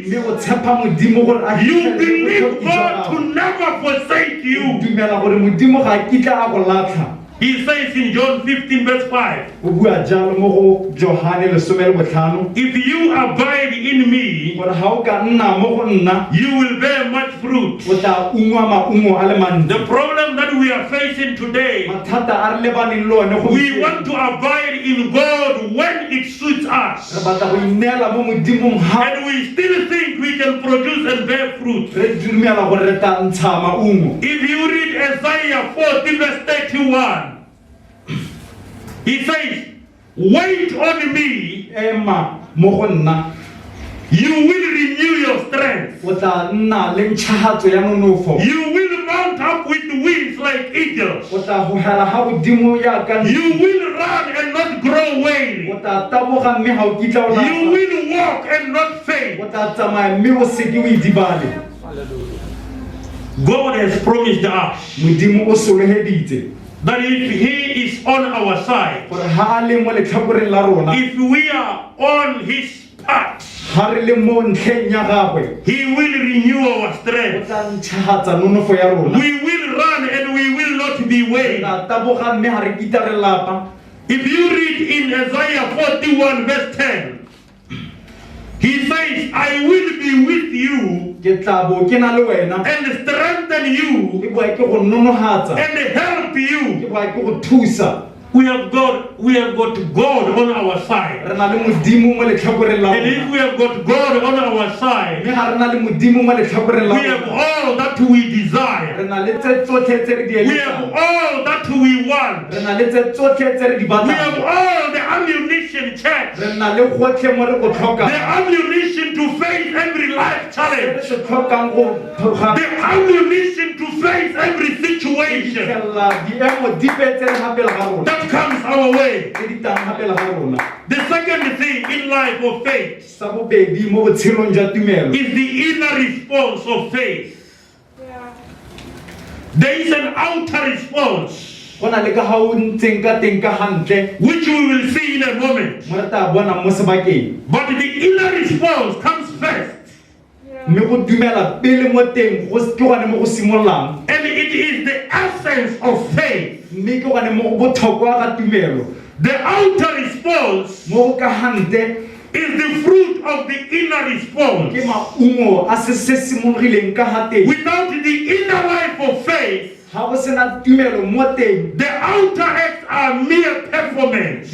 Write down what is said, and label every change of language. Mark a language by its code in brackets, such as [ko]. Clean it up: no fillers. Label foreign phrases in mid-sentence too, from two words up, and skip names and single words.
[tn] Mme o tshepa Modimo gore a [en] You [tn] fitlhelele [en] believe [tn] botlhoko jwa [en] God to [tn] gago. [en] never forsake [tn] O [en] you. [tn] dumela gore Modimo ga a kitla a go latlha. [en] He says in John 15 verse 5, [tn] o bua jalo mo go Johane 15 [en] if you abide in me, [tn] gore ha o ka nna mo go nna [en] you will bear much fruit. [tn] o tla ungwa maungo a le mantsi. [en] The problem that we are facing today, [tn] Mathata a re lebaneng le one go [en] we want to abide in God when it suits [tn] re [en] us. [tn] batla go inela mo modimong ha [en] And we still think we can produce and bear fruit. [tn] re dumela gore re tla ntsha maungo. [en] If you read Isaiah 40 verse 31, he says, wait on me, [tn] Ema mo go nna [en] you will renew your strength. [tn] o tla nna le ntšhagatso ya nonofo. [en] You will mount up with wings like eagles. [tn] O tla gogela ga godimo yaka [en] You will run and not grow weary. [tn] o tla taboga mme ga o kitla o [en] You [tn] lafa. [en] will walk and not faint. [tn] O tla tsamaya mme o seke o idibale. [en] God has promised us [tn] Modimo o sologeditse [en] that if He is on our side, [tn] gore ha a le mo letlhakoreng la rona, [en] if we are on His path, [tn] ha re le mo ntlheng ya gagwe, [en] He will renew our [tn] o [en] strength. [tn] tla ntšhagatsa nonofo ya rona. [en] We will run and we will not be [tn] Re [en] weary. [tn] tla taboga mme ga re kita re lapa. [en] If you read in Isaiah 41 verse 10, he says, I will be with you [tn] Ke tla bo ke na le wena [en] and strengthen you [tn] ke boa ke go nonogatsa [en] and help [tn] ke [en] you. [tn] boa ke go thusa. [en] We have got God on our side. [tn] Re na le modimo mo letlhakoreng la [en] And if [tn] rona. [en] we have got God on our side, [tn] Mme ga re na le modimo mo letlhakoreng la [en] we have [tn] rona, [en] all that we desire. [tn] re na le tse tsotlhe tse re di [en] We have [tn] eletsang. [en] all that we want. [tn] Re na le tse tsotlhe tse re di [en] We have [tn] batlang. [en] all the ammunition checked. [tn] Re na le gotlhe mo re go [en] The [tn] tlhokang. [en] ammunition to face every life [tn] Re [en] challenge. [tn] se tlhokang go [en] The ammunition to face every situation [tn] fitlhelela diemo dipe tse re gapela ga rona, [en] that comes our way. [tn] tse di tang gapela ga rona. [en] The second thing in life of faith [tn] Sa bobedi mo botshelong jwa tumelo [en] is the inner response of faith. There is an outer response, [tn] go na le ka ga o ntseng ka teng ka gantle [en] which we will see in a moment. [tn] mo re tla bona mo sebakeng, [en] But the inner response comes first. [tn] mme go dumela pele mo teng go ke gone mo go simololang, [en] And it is the essence of faith. [tn] mme ke gone mo go botlhokwa ga tumelo. [en] The outer response [tn] Mo go ka gantle [en] is the fruit of the inner [tn] ke [en] response. [tn] maungo a se simologileng ka ga teng. [en] Without the inner life of faith, [tn] Ga go sena tumelo mo teng, [en] the outer acts are mere performance.